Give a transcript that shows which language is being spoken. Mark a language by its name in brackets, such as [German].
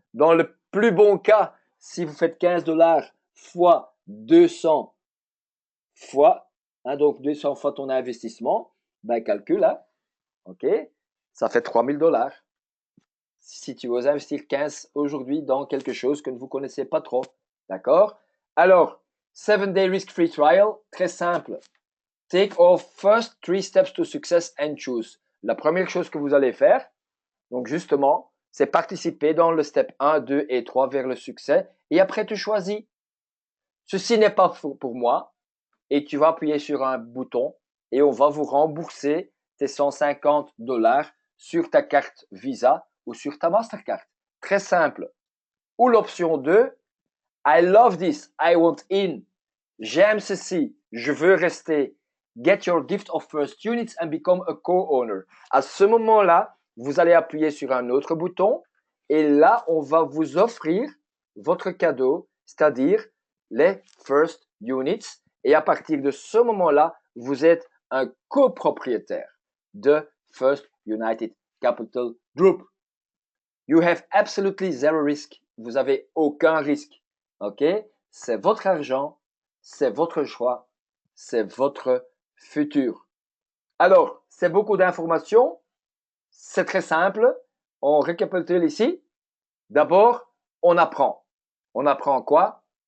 [French] Dans le plus bon cas, si vous faites 15 dollars fois 200 fois, donc 200 fois ton investissement, ben, calcule, hein? OK? Ça fait 3000 dollars. Si tu veux investir 15 aujourd'hui dans quelque chose que vous ne connaissez pas trop. D'accord? Alors, [English] 7-day risk-free trial, [French] très simple. [English] Take our first 3 steps to success and choose. [French] La première chose que vous allez faire, donc justement, c'est participer dans le step 1, 2 et 3 vers le succès. Et après, tu choisis. Ceci n'est pas pour moi. Et tu vas appuyer sur un bouton et on va vous rembourser tes 150 dollars sur ta carte Visa ou sur ta Mastercard. Très simple. Ou l'option 2, [English] I love this, I want in. [French] J'aime ceci, je veux rester. [English] Get your gift of first units and become a co-owner. [French] À ce moment-là, vous allez appuyer sur un autre bouton et là, on va vous offrir votre cadeau, c'est-à-dire les first units. Et à partir de ce moment-là, vous êtes un copropriétaire de First United Capital Group. [English] You have absolutely zero risk. [French] Vous avez aucun risque. OK? C'est votre argent, c'est votre choix, c'est votre futur. Alors, c'est beaucoup d'informations. C'est très simple. On récapitule ici. D'abord, on apprend. On apprend quoi?